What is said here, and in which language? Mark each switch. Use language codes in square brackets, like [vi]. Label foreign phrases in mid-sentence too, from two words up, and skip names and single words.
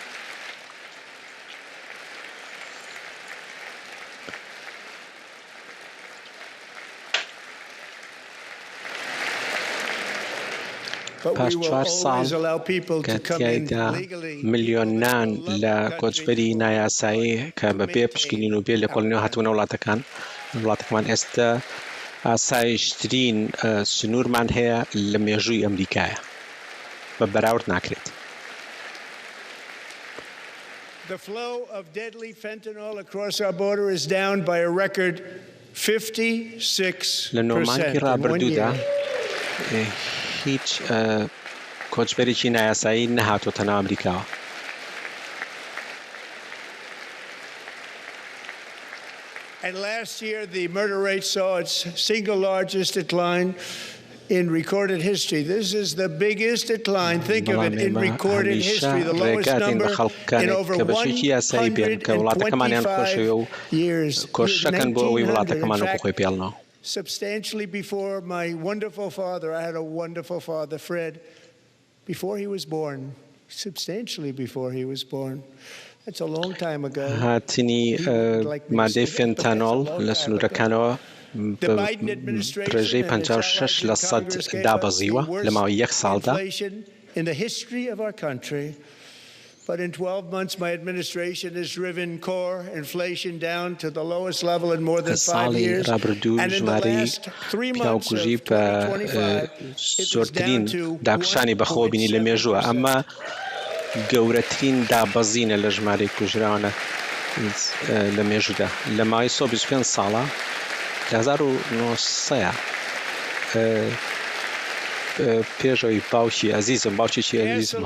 [ckb] پاش 4 ساڵ کە تیایدا ملیۆنان لە کۆچبەری نایاسایی کە بەبێ پشکنین و بێ لە کۆڵنیەوە هاتوونە وڵاتەکەمان ئێستا ئاسایشترین سنوورمان هەیە لە مێژووی ئەمریکایە بە بەراورد ناکرێت. [en] The flow of deadly fentanyl across our border is down by a record 56%. [ckb] لە نۆمانکی ڕابردوودا هیچ کۆچبەرێکی نایاسایی نەهاتۆتە ناو ئەمریکاوە. [en] And last year the murder rate saw its single largest decline in recorded history. This is the biggest decline, think of it, in recorded history, the lowest number in over 125 years. Substantially before my wonderful father, I had a wonderful father, Fred, before he was born, substantially before he was born. That's a long time ago. [ckb] هاتنی مادەی فێنتانۆڵ لە سنوورەکانەوە ڕێژەی 56% دابەزیوە لە ماوەی 1 ساڵدا. [en] In the history of our country. But in 12 months, my administration has driven core inflation down to the lowest level in more than 5 years. And in the last 3 months of 2025, it was down to 1.6%. [ckb] ئەمە گەورەترین دابەزینە لە ژمارەی کوژراوانە لە مێژوودا لە ماوەی 125 ساڵە 1900 پێشەوەی باوکی عەزیزم باوکێکی عەزیزم